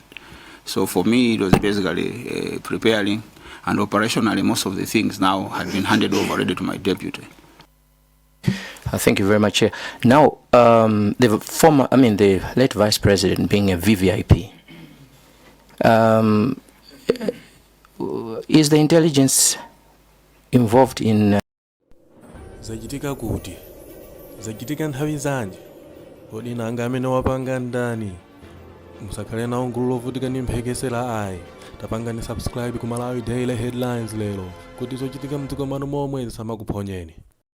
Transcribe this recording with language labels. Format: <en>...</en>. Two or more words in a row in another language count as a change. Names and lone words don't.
<en>So for me, it was basically preparing, and operationally, most of the things now had been handed over already to my deputy. Thank you very much, Chair. Now, the late Vice President being a VVIP, is the intelligence involved in...</en> <ny>zachitika kuti zachitika nthawi zanji kodi nanga amene wapanga ndani musakhale nawo ngulu lovutika ndi mphekesera ayi tapangani subscribe ku Malawi Daily Headlines lero kuti zochitika mdziko manu momwe zisamakuphonyeni.</ny>